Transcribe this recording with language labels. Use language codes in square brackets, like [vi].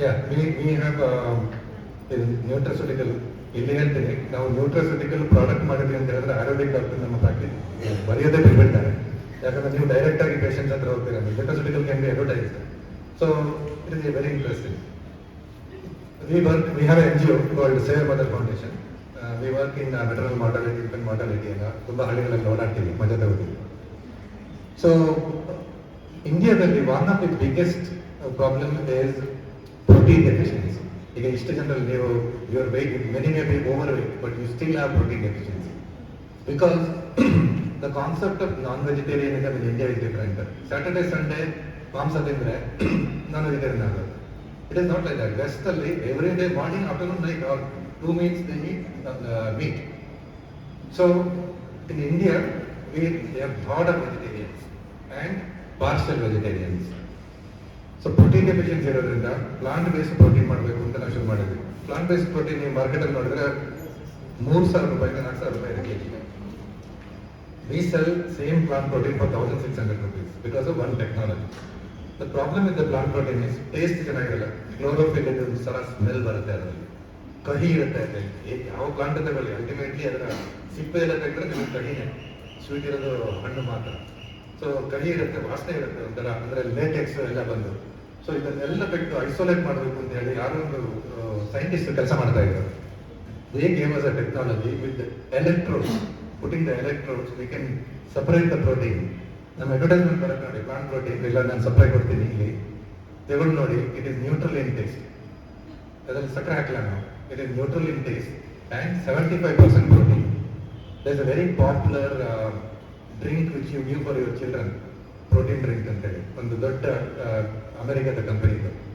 [en] we have nutraceutical. [kn] ಇಲ್ಲಿ ಹೇಳ್ತೀನಿ, ನಾವು ನ್ಯೂಟ್ರಸ್ಯೂಟಿಕಲ್ ಪ್ರಾಡಕ್ಟ್ ಮಾಡಿದ್ವಿ ಅಂತ ಹೇಳಿದ್ರೆ ಆಯುರ್ವೇದಿಕ್ ಡಾಕ್ಟರ್ ನಮ್ಮ ಪ್ರಾಕ್ಟೀಸ್ ಬರೆಯೋದೇ ಬಿಟ್ಬಿಡ್ತಾರೆ. ಯಾಕಂದ್ರೆ ನೀವು ಡೈರೆಕ್ಟ್ ಆಗಿ ಪೇಷಂಟ್ಸ್ ಹತ್ರ ಹೋಗ್ತೀರಾ. [en] Nutraceutical can be advertise. So it is very interesting. We have an NGO called Save Mother Foundation. We work in maternal mortality, infant mortality [kn] ಎಲ್ಲ ತುಂಬ ಹಳ್ಳಿಗಳಲ್ಲಿ ಓಡಾಡ್ತೀವಿ, ಮಜಾ ತಗೋತೀವಿ. [en] So ಇಂಡಿಯಾದಲ್ಲಿ one of the biggest problem is protein deficiency. [kn] ಈಗ ಇಷ್ಟು ಜನರಲ್ಲಿ ನೀವು [en] Your weight, many may be over weight, but you still have protein deficiency because the concept of non vegetarianism in India is different. [kn] Saturday Sunday ಮಾಂಸ ತಿಂದರೆ non vegetarian ಆಗೋದು. [en] It is not like that. West ಅಲ್ಲಿ every day morning, afternoon, night, or 2 meals they eat meat. So in India, we have lot of vegetarians and partial vegetarians. So protein deficiency [kn] ಇರೋದ್ರಿಂದ plant based protein ಮಾಡಬೇಕು ಅಂತ ನಾವು ಶುರು ಮಾಡಿದ್ವಿ. Plant based protein ನೀವು ಮಾರ್ಕೆಟಲ್ಲಿ ನೋಡಿದ್ರೆ 3,000 ರೂಪಾಯಿಂದ 4,000 ರೂಪಾಯಿ ಇದೆ KG. [en] We sell same plant protein for 1,600 rupees because of one technology. The problem with the plant protein is taste [kn] ಚೆನ್ನಾಗಿರಲ್ಲ. ಕ್ಲೋರೋಫಿಲ್ ಇದೆ, ಒಂದು ಸಲ ಸ್ಮೆಲ್ ಬರುತ್ತೆ, ಅದರಲ್ಲಿ ಕಹಿ ಇರುತ್ತೆ. ಯಾವ ಪ್ಲಾಂಟ್ ತಗೊಳ್ಳಿ, ಅಲ್ಟಿಮೇಟ್ಲಿ ಅದರ ಸಿಪ್ಪೆ ಎಲ್ಲ ತೆಗೆದ್ರೆ ನಿಮಗೆ ಕಹಿನೇ, ಸ್ವೀಟ್ ಇರೋದು ಹಣ್ಣು ಮಾತ್ರ. ಸೊ ಕಹಿ ಇರುತ್ತೆ, ವಾಸನೆ ಇರುತ್ತೆ ಒಂಥರ, ಅಂದರೆ ಲೇಟೆಕ್ಸ್ ಎಲ್ಲ ಬಂದು. ಸೊ ಇದನ್ನೆಲ್ಲ ಬಿಟ್ಟು ಐಸೋಲೇಟ್ ಮಾಡಬೇಕು ಅಂತ ಹೇಳಿ ಯಾರೋ ಒಂದು ಸೈಂಟಿಸ್ಟ್ ಕೆಲಸ ಮಾಡ್ತಾ ಇದ್ದಾರೆ. [en] They gave us a technology with the electrodes. Putting the electrodes, we can separate the protein. [kn] ನಮ್ಮ ಅಡ್ವರ್ಟೈಸ್ಮೆಂಟ್ ಬರುತ್ತೆ ನೋಡಿ, ಪ್ಲಾಂಟ್ ಪ್ರೋಟೀನ್ ಇಲ್ಲ ನಾನು ಸಪ್ರೇಟ್ ಕೊಡ್ತೀನಿ, ಇಲ್ಲಿ ತಗೊಂಡು ನೋಡಿ. [en] It is neutral in taste. [kn] ಅದರಲ್ಲಿ ಸಕ್ಕರೆ ಹಾಕಲ್ಲ ನಾವು. [en] It is neutral in taste and 75% protein. There is a very popular drink which you give for your children, protein drink [kn] ಅಂತೇಳಿ, ಒಂದು ದೊಡ್ಡ ಅಮೆರಿಕದ ಕಂಪನಿದು.